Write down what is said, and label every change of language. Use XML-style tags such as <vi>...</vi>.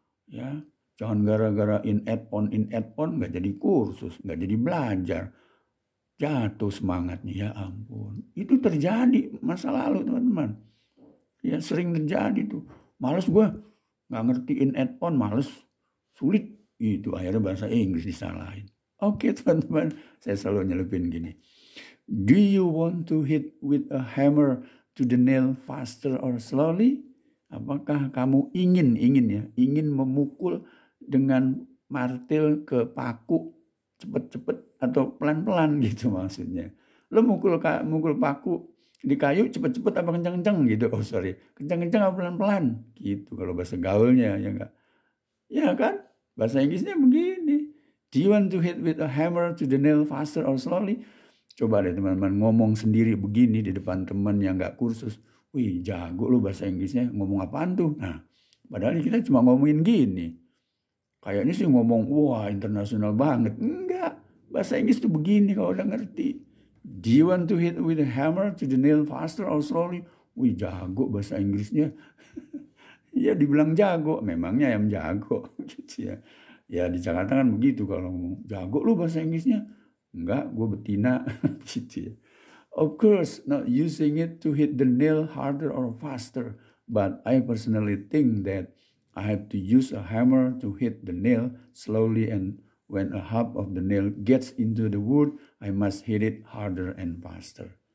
<id>Ya, jangan gara-gara in, at, on nggak jadi kursus, nggak jadi belajar. Jatuh semangatnya, ya ampun. Itu terjadi masa lalu teman-teman. Ya sering terjadi tuh. Males gue, nggak ngerti in, at, on, males, sulit. Itu akhirnya bahasa Inggris disalahin. Oke teman-teman, saya selalu nyelupin gini.</id> <en>Do you want to hit with a hammer to the nail faster or slowly?</en> <id>Apakah kamu ingin memukul dengan martil ke paku cepet-cepet atau pelan-pelan gitu maksudnya. Lo mukul paku di kayu cepet-cepet apa kencang-kencang gitu.</id> <en>Oh sorry,</en> <id>kencang-kencang apa pelan-pelan gitu kalau bahasa gaulnya, ya enggak? Ya kan? Bahasa Inggrisnya begini.</id> <en>Do you want to hit with a hammer to the nail faster or slowly?</en> <id>Coba deh teman-teman ngomong sendiri begini di depan teman yang nggak kursus. Wih jago lu bahasa Inggrisnya, ngomong apaan tuh? Nah padahal kita cuma ngomongin gini. Kayaknya sih ngomong wah internasional banget. Enggak, bahasa Inggris tuh begini kalau udah ngerti.</id> <en>Do you want to hit with a hammer to the nail faster or slowly?</en> <id>Wih jago bahasa Inggrisnya. Ya dibilang jago, memangnya yang jago gitu ya. Ya di Jakarta kan begitu kalau ngomong jago lu bahasa Inggrisnya. Enggak, gue betina gitu ya.</id> <en>Of course, not using it to hit the nail harder or faster, but I personally think that I have to use a hammer to hit the nail slowly, and when a half of the nail gets into the wood, I must hit it harder and faster.</en>